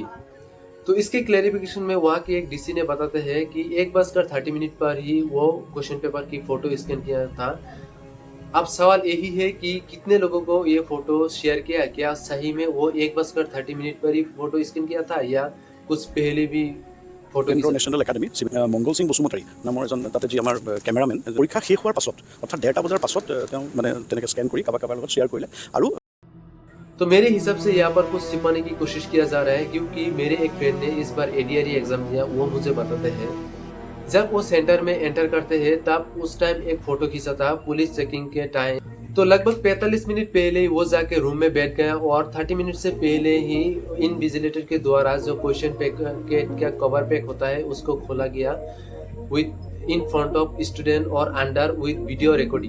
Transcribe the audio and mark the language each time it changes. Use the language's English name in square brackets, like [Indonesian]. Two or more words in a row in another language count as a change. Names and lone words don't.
[Hindi] तो इसके क्लैरिफिकेशन में वहाँ के एक डीसी ने बताते हैं कि 1:30 पर ही वो [English] question paper [Hindi] की [English] photo scan [Hindi] किया था। अब सवाल यही है कि कितने लोगों को ये फोटो शेयर किया? क्या सही में वो 1:30 पर ही [English] photo scan [Hindi] किया था या कुछ पहले भी फोटो? [Assamese] নেশ্যনেল একাডেমি মংগল সিং বসুমতাৰী নামৰ এজন তাতে যি আমাৰ কেমেৰামেন পৰীক্ষা শেষ হোৱাৰ পাছত অৰ্থাৎ 1:30 বজাৰ পাছত তেওঁ মানে তেনেকৈ স্কেন কৰি কাৰোবাৰ লগত শ্বেয়াৰ কৰিলে। আৰু [Hindi] तो मेरे हिसाब से यहाँ पर कुछ छिपाने की कोशिश किया जा रहा है। क्योंकि मेरे एक फ्रेंड ने इस बार [English] ADRE exam [Hindi] दिया, वो मुझे बताते हैं जब वो सेंटर में एंटर करते हैं तब उस टाइम एक फोटो खींचा था [English] police checking [Hindi] के टाइम। तो लगभग 45 मिनट पहले ही वो जाके रूम में बैठ गया, और 30 मिनट से पहले ही इनविजिलेटर के द्वारा जो [English] question packet [Hindi] का कवर पैक होता है उसको खोला गया [English] with in front of student [Hindi] और [English] under with video recording.